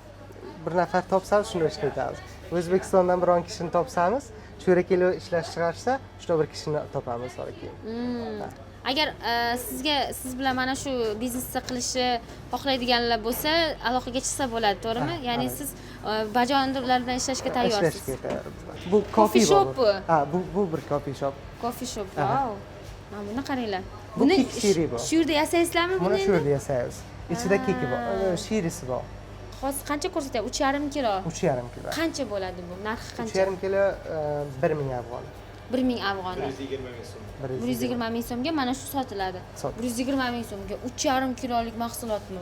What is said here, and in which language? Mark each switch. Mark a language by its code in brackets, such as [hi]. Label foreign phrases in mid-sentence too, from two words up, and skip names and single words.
[uz] Bir nafar topsamiz, shuni ishlatamiz. O'zbekistondan biron kishini topsamiz, shu yerga kelib ishlash chiqarsa, shu bir kishini topamiz sonra keyin. Agar siz bilan mana shu biznesni qilishni xohlaydiganlar bo'lsa, aloqaga chiqsa bo'ladi, to'g'rimi? Ya'ni siz bajondirlar bilan ishlashga tayyorsiz. Ishlashga tayyormiz. Bu [en] coffee shop. [uz] Bu bir [en] coffee shop. Coffee shop. [uz] Wow. Mana buni qaranglar. Buni shiri bor. Shu yerda yasaysizlarmi buni? Buni shu yerda yasaymiz. Ichida keki bor, shirisi bor. Hozir qancha ko'rsatyapti? 3,5 kilo. 3,5 kilo. Qancha bo'ladi bu? Narxi qancha? 3,5 kilo 1 ming afg'on. 1 ming afg'on. 120 ming so'mga mana shu sotiladi. 120 ming so'mga 3,5 kilolik mahsulotmi?